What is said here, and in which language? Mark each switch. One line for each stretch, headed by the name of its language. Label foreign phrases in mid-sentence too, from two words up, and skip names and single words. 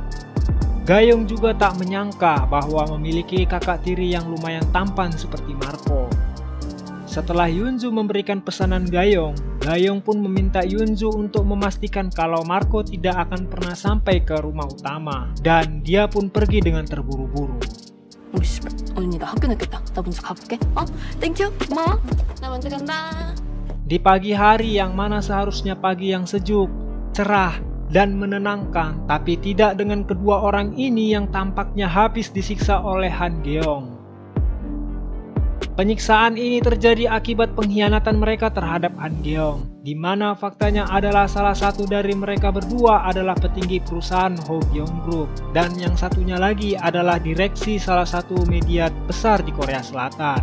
Indonesian: Gayong juga tak menyangka bahwa memiliki kakak tiri yang lumayan tampan seperti Marco. Setelah Yunzu memberikan pesanan Gayong, Gayong pun meminta Yunzu untuk memastikan kalau Marco tidak akan pernah sampai ke rumah utama, dan dia pun pergi dengan terburu-buru.
Korean: 언니 나 학교 늦겠다. 나 먼저 가볼게. 땡큐. 고마워. 나 먼저 간다.
Indonesian: Di pagi hari yang mana seharusnya pagi yang sejuk, cerah, dan menenangkan, tapi tidak dengan kedua orang ini yang tampaknya habis disiksa oleh Han Geong. Penyiksaan ini terjadi akibat pengkhianatan mereka terhadap Han Geong, di mana faktanya adalah salah satu dari mereka berdua adalah petinggi perusahaan Ho Gyeong Group, dan yang satunya lagi adalah direksi salah satu media besar di Korea Selatan.